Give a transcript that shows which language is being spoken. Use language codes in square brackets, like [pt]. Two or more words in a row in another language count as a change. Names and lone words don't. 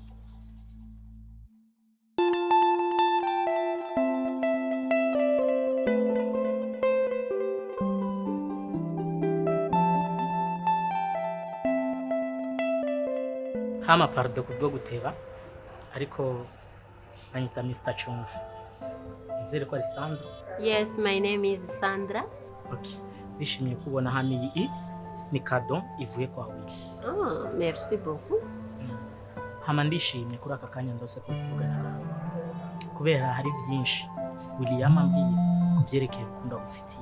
[rn] Hama pardo kubwo guteba ariko anyita Mr. Chumvi. Izere ko ari Sandra? [en] Yes, my name is Sandra. Okay. [rn] Ndishimiye kubona hano iyi ni kado ivuye kwa Willy. [fr] Merci beaucoup. [rn] Hama ndishimye kuri aka kanya ndose ko kuvugana nawe. Kubera hari byinshi William ambwiye kuvyerekeye ukunda gufitiye.